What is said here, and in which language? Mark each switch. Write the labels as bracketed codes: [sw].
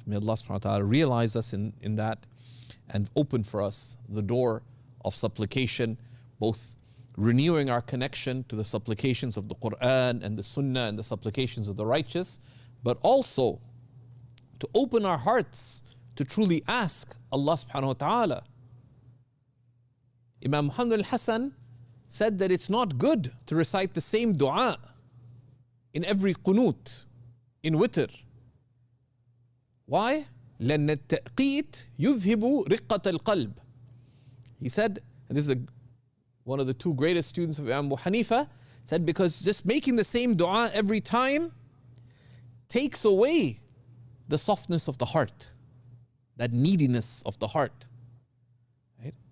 [en] May Allah subhanahu wa ta'ala realize us in that and open for us the door of supplication, both renewing our connection to the supplications of the Quran and the Sunnah and the supplications of the righteous, but also to open our hearts to truly ask Allah subhanahu wa ta'ala. Imam Muhammad al-Hasan said that it's not good to recite the same dua in every qunut, in witr. Why? [ar] لأن التأقيت يذهب رقة القلب. [en] He said, and this is one of the two greatest students of Imam Abu Hanifa, said because just making the same dua every time takes away the softness of the heart, that neediness of the heart. Right?